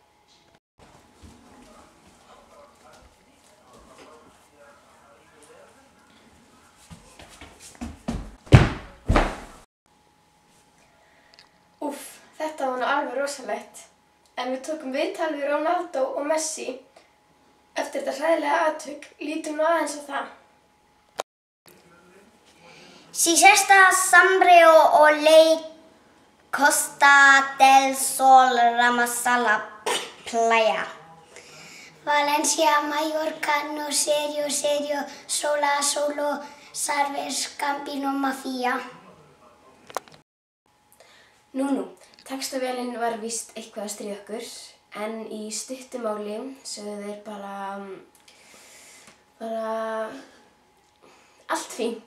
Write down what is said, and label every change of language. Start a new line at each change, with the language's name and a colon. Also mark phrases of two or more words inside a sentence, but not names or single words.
Icelandic: Úff, þetta var nú alveg rosalegt. En við tókum viðtal við Ronaldo og Messi eftir þetta hræðilega atvik. Lítum nú aðeins á það. Si esta sombrero o ley Costa del Sol Ramasala Playa. Valencia, Mallorca, no serio, sola, solo, Sarves, Campino, Mafia. Nú, textavélinn var víst eitthvað að stríða okkur, en í stuttu máli sögðu þeir bara allt fínt.